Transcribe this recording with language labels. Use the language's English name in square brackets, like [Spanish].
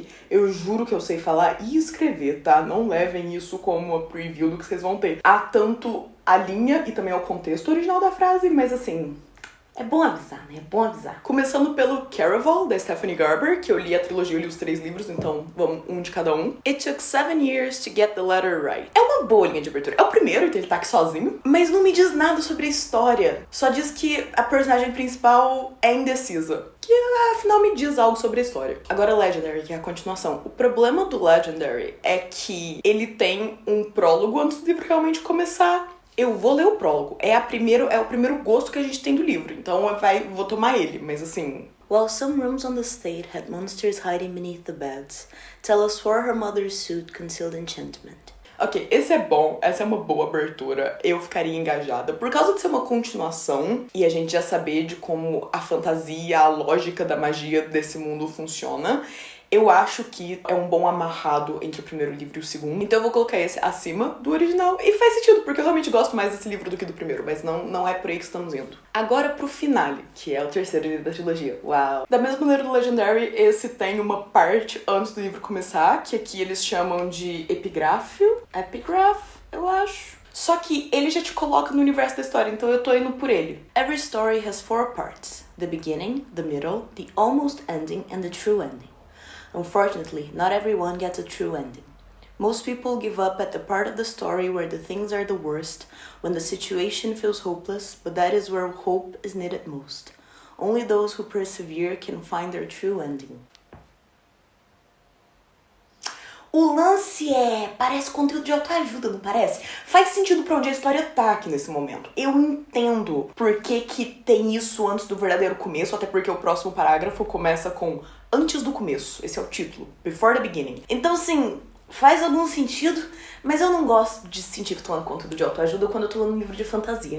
[Portuguese] Eu juro que eu sei falar e escrever, tá? Não levem isso como uma preview do que vocês vão ter. Há tanto a linha e também ao contexto original da frase, mas assim, é bom avisar, né? É bom avisar. Começando pelo Caraval, da Stephanie Garber, que eu li a trilogia, eu li os 3 livros, então vamos um de cada um. [English] It took 7 years to get the letter right. [Portuguese] É uma boa linha de abertura. É o primeiro, então ele tá aqui sozinho, mas não me diz nada sobre a história. Só diz que a personagem principal é indecisa. Que afinal me diz algo sobre a história. Agora Legendary, que é a continuação. O problema do Legendary é que ele tem um prólogo antes do livro realmente começar. Eu vou ler o prólogo. É o primeiro gosto que a gente tem do livro. Então vou tomar ele, mas assim... [English] While some rooms on the estate had monsters hiding beneath the beds, Tella swore her mother's suit concealed enchantment. [Portuguese] Ok, esse é bom, essa é uma boa abertura, eu ficaria engajada. Por causa de ser uma continuação e a gente já saber de como a fantasia, a lógica da magia desse mundo funciona, eu acho que é um bom amarrado entre o primeiro livro e o segundo. Então eu vou colocar esse acima do original. E faz sentido, porque eu realmente gosto mais desse livro do que do primeiro. Mas não é por aí que estamos indo. Agora pro finale, que é o terceiro livro da trilogia. Uau! Da mesma maneira do Legendary, esse tem uma parte antes do livro começar, que aqui eles chamam de epigráfio. Epigraph, eu acho. Só que ele já te coloca no universo da história, então eu tô indo por ele. [English] Every story has 4 parts. The beginning, the middle, the almost ending and the true ending. Unfortunately, not everyone gets a true ending. Most people give up at the part of the story where the things are the worst, when the situation feels hopeless, but that is where hope is needed most. Only those who persevere can find their true ending. [Portuguese] O lance parece conteúdo de autoajuda, não parece? Faz sentido pra onde a história tá aqui nesse momento. Eu entendo por que tem isso antes do verdadeiro começo, até porque o próximo parágrafo começa com antes do começo. Esse é o título, Before the Beginning. Então, assim, faz algum sentido, mas eu não gosto de sentir que tô lendo conteúdo de autoajuda quando eu tô lendo um livro de fantasia.